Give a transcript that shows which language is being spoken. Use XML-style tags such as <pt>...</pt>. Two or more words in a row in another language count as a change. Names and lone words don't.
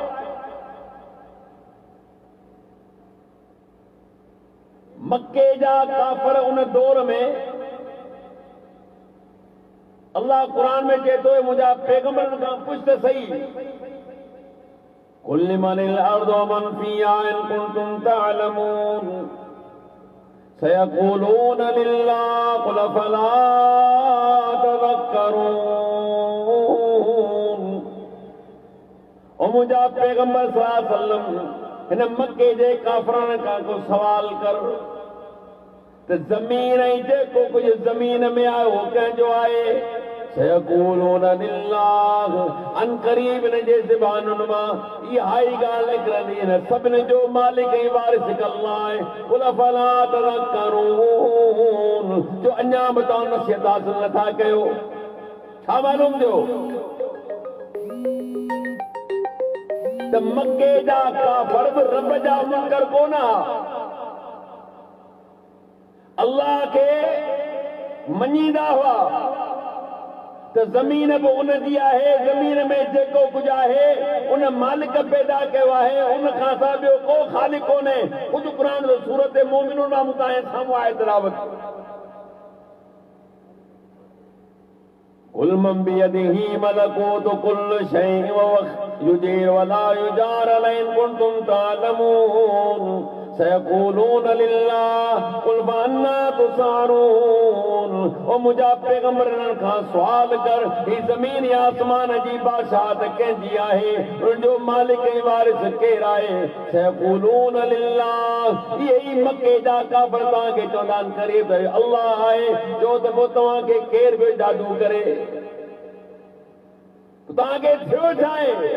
<sd>मक्के जा काफ़िर उन दौर में अल्लाह कुरान में चए थो मुंहिंजा पैगंबरनि खां पुछ त सही,</sd> <ar>قل لمن الأرض ومن فيها إن كنتم تعلمون سيقولون لله قل فلا تذكرون.</ar> <sd>ओ मुंहिंजा पैगंबर</sd> <ar>صلى الله عليه وسلم</ar> <sd>हिन मक्के जे काफ़िरनि खां को सवाल कर त ज़मीन ऐं जेको कुझु ज़मीन में आहे उहो कंहिंजो आहे?</sd> <ar>سيقولون لله,</ar> <sd>अन क़रीब इन जे ज़बानुनि मां इहा ई ॻाल्हि निकिरंदी न सभिनी जो मालिक ऐं वारिस अल्लाह आहे।</sd> <ar>قل فلا تذكرون,</ar> <sd>जो अञा बि तव्हां नसीहत हासिल नथा कयो। छा मालूम थियो त मक्के जा काफ़िर बि रब जा मुनकर कोन हुआ, अल्लाह के मञींदा हुआ त ज़मीन बि उन जी आहे, ज़मीन में जेको कुझु आहे उन मालिक पैदा कयो आहे, उन खां सवाइ ॿियो को ख़ालिक कोन्हे। ख़ुदि क़ुरान जो सूरत मोमिनून मां मूं तव्हांजे साम्हूं आहे तिलावत।</sd> <ar>قل من بيده ملكوت كل شيء وهو يجير ولا يجار عليه إن كنتم تعلمون سيقولون لله قل فأنى تسحرون.</ar> <sd>ओ मुंहिंजा पैगंबरनि खां सुवाल कर ही ज़मीन या आसमान जी बादशाहत कंहिंजी आहे, उनजो मालिक ऐं वारिस केरु आहे?</sd> <ar>سيقولون لله,</ar> <sd>इहे ई मक्के जा काफ़िर तव्हांखे चवंदा आहिनि क़रीब त अल्लाह आहे। जो त पोइ तव्हांखे केरु बि जादू करे तव्हांखे थियो छा आहे?</sd>